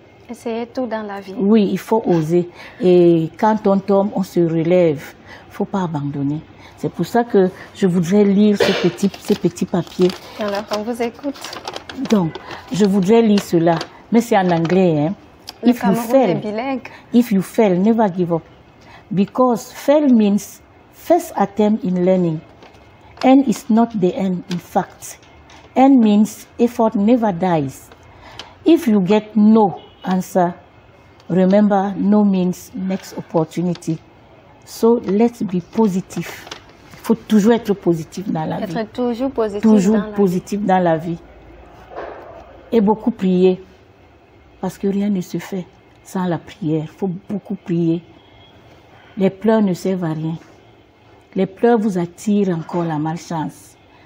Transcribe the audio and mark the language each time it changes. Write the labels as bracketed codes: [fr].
[fr] Essayer tout dans la vie. Oui, il faut oser. Et quand on tombe, on se relève. Il ne faut pas abandonner. C'est pour ça que je voudrais lire ces petits papiers. Alors, on vous écoute. Donc, je voudrais lire cela. Mais c'est en anglais. Hein. Le Cameroun est bilingue. [en] If you fail, never give up. Because fail means first attempt in learning. End is not the end, in fact. End means effort never dies. If you get no answer, remember no means next opportunity. So let's be positive. [fr] Il faut toujours être positif dans la vie. Être toujours positif dans la vie. Et beaucoup prier. Parce que rien ne se fait sans la prière. Il faut beaucoup prier. Les pleurs ne servent à rien. Les pleurs vous attirent encore la malchance.